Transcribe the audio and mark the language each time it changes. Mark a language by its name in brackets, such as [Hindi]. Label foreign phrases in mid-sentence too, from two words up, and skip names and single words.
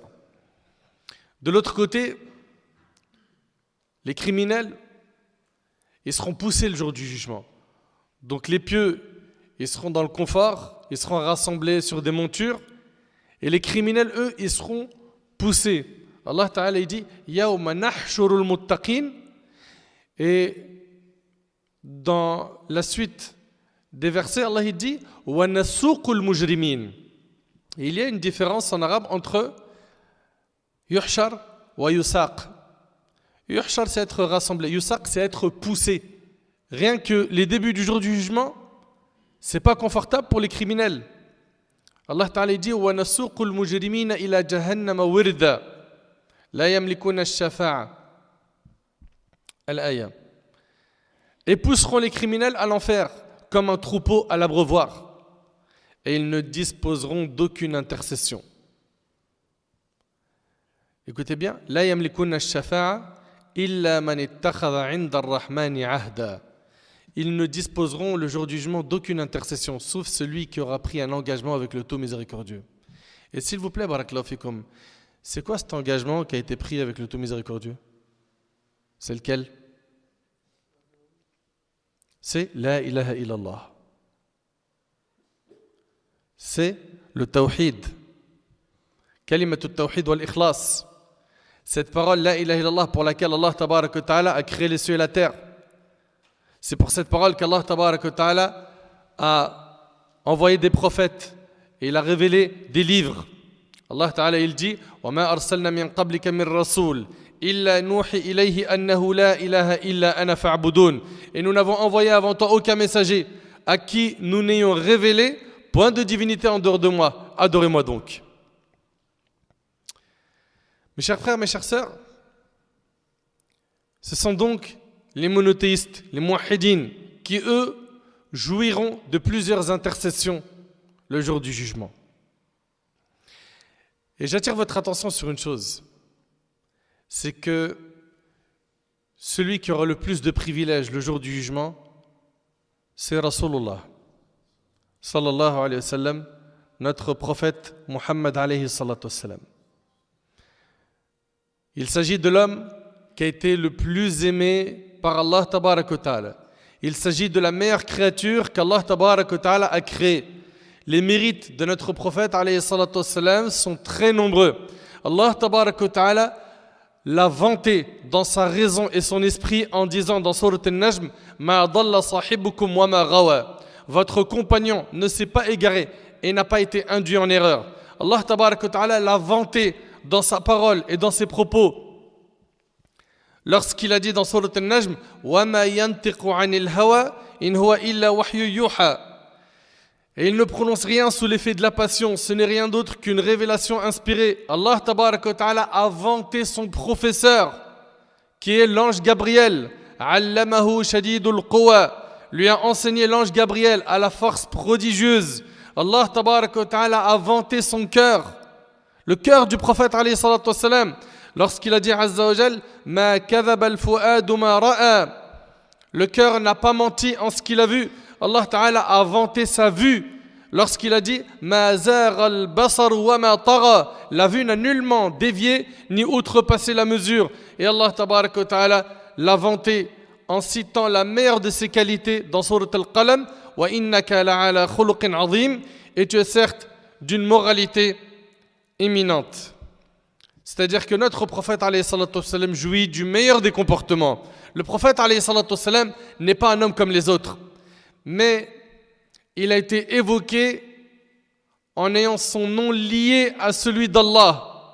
[French] De l'autre côté, les criminels, ils seront poussés le jour du jugement. Donc les pieux, ils seront dans le confort, ils seront rassemblés sur des montures, et les criminels, eux, ils seront poussés. [Arabic] الله تعالى, [French] il dit [Arabic] يوم نحشر المتقين. [French] Et dans la suite des versets, Allah il dit [Arabic] ونسوق المجرمين. [French] Il y a une différence en arabe entre [Arabic] يحشر ويساق. [French] Yuhshar, c'est être rassemblé. Yusaq, c'est être poussé. Rien que les débuts du jour du jugement, c'est pas confortable pour les criminels. [Arabic] الله تعالى dit ونسوق المجرمين إلى جهنم وردا لا يملكون الشفاعة. Al-aya. [French] Et pousseront les criminels à l'enfer comme un troupeau à l'abreuvoir. Et ils ne disposeront d'aucune intercession. Écoutez bien, [Arabic] لا يملكون الشفاعة إلا من اتخذ عند الرحمن عهدا. [French] Ils ne disposeront le jour du jugement d'aucune intercession, sauf celui qui aura pris un engagement avec le tout miséricordieux. Et s'il vous plaît, [Arabic] بارك الله فيكم, [French] c'est quoi cet engagement qui a été pris avec le tout miséricordieux? C'est lequel? C'est [Arabic] لا إله إلا الله. [French] C'est le tawhid. [Arabic] كلمة التوحيد والإخلاص. [French] Cette parole, [Arabic] لا إله إلا الله, [French] pour laquelle [Arabic] الله تبارك وتعالى [French] a créé les cieux et la terre. C'est pour cette parole qu' [Arabic] الله تبارك وتعالى [French] a envoyé des prophètes et il a révélé des livres. [Arabic] الله تعالى [French] il dit [Arabic] وَمَا أَرْسَلْنَا مِنْ قَبْلِكَ مِنْ رَسُولٍ إِلَّا نُوحِي إِلَيْهِ أَنَّهُ لَا إِلَهَ إِلَّا أَنَا فَاعْبُدُونَ. [French] Et nous n'avons envoyé avant toi aucun messager à qui nous n'ayons révélé point de divinité en dehors de moi. Adorez-moi donc. Mes chers frères, mes chères sœurs, ce sont donc les monothéistes, les muwahhidines, qui eux jouiront de plusieurs intercessions le jour du jugement. Et j'attire votre attention sur une chose, c'est que celui qui aura le plus de privilèges le jour du jugement, c'est [Arabic] رسول الله، صلى الله عليه وسلم, [French] notre prophète Muhammad [Arabic] عليه الصلاة والسلام. [French] Il s'agit de l'homme qui a été le plus aimé par [Arabic] الله تبارك وتعالى. [French] Il s'agit de la meilleure créature qu' [Arabic] الله تبارك وتعالى [French] a créée. Les mérites de notre prophète [Arabic] عليه الصلاة والسلام [French] sont très nombreux. [Arabic] الله تبارك وتعالى [French] l'a vanté dans sa raison et son esprit en disant dans Sourate An-Najm, [Arabic] ما ضل صاحبكم وما غوى. [French] Votre compagnon ne s'est pas égaré et n'a pas été induit en erreur. [Arabic] الله تبارك وتعالى [French] l'a vanté dans sa parole et dans ses propos lorsqu'il a dit dans Sourate An-Najm, [Arabic] وما ينطق عن الهوى إن هو إلا وحي يوحى. [French] Et il ne prononce rien sous l'effet de la passion, ce n'est rien d'autre qu'une révélation inspirée. [Arabic] الله تبارك وتعالى [French] a vanté son professeur, qui est l'ange Gabriel. [Arabic] علمه شديد القوى, [French] lui a enseigné l'ange Gabriel à la force prodigieuse. [Arabic] الله تبارك وتعالى [French] a vanté son cœur, le cœur du prophète [Arabic] عليه الصلاة والسلام, [French] lorsqu'il a dit [Arabic] عز وجل, ما كذب الفؤاد ما رأى. [French] Le cœur n'a pas menti en ce qu'il a vu. [Arabic] الله تعالى [French] a vanté sa vue lorsqu'il a dit [Arabic] ما زاغ البصر وما طغى. [French] La vue n'a nullement dévié ni outrepassé la mesure. Et [Arabic] الله تعالى [French] l'a vanté en citant la meilleure de ses qualités dans Sourate Al-Qalam, [Arabic] وإنك لعلى خلق عظيم. [French] Et tu es certes d'une moralité éminente. C'est-à-dire que notre prophète [Arabic] عليه الصلاة والسلام [French] jouit du meilleur des comportements. Le prophète [Arabic] عليه الصلاة والسلام [French] n'est pas un homme comme les autres, mais il a été évoqué en ayant son nom lié à celui d'Allah.